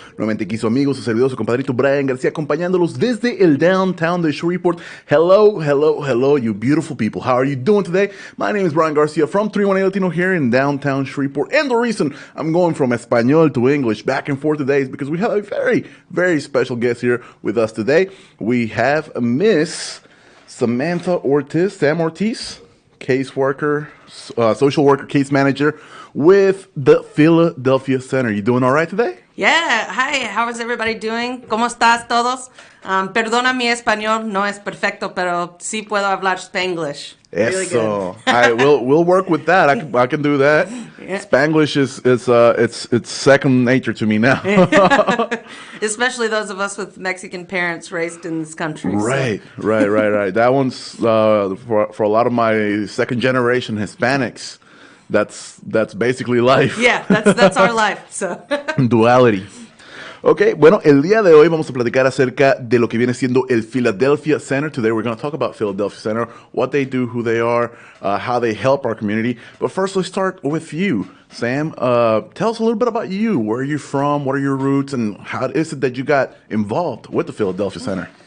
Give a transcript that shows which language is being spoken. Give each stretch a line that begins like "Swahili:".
Spanish: Nuevamente aquí su amigo, su servidor, su compadrito Brian García, acompañándolos desde el downtown de Shreveport.
English: Hello, hello, hello, you beautiful people. How are you doing today? My name is Brian Garcia from 318 Latino here in downtown Shreveport. And the reason I'm going from Espanol to English back and forth today is because we have a very, very special guest here with us today. We have Miss Samantha Ortiz, Sam Ortiz, caseworker, social worker, case manager with the Philadeplhia Center. You doing all right today? Yeah. Hi. How is everybody doing?
Spanish: ¿Cómo estás todos? Perdona mi español, no es perfecto, pero sí puedo hablar Spanglish.
English: Really
Spanish: Eso.
English: We'll work with that. I can do that. Yeah. Spanglish is it's second nature to me now. Especially those of us with Mexican parents raised in this country. Right. That one's for a lot of my second generation Hispanics. That's basically life. Yeah, that's our life. So. Duality.
Spanish: Ok, bueno, el día de hoy vamos a platicar acerca de lo que viene siendo el Philadeplhia Center.
English: Today we're going to talk about Philadeplhia Center, what they do, who they are, how they help our community. But first, let's start with you, Sam. Tell us a little bit about you. Where are you from? What are your roots? And how is it that you got involved with the Philadeplhia Center?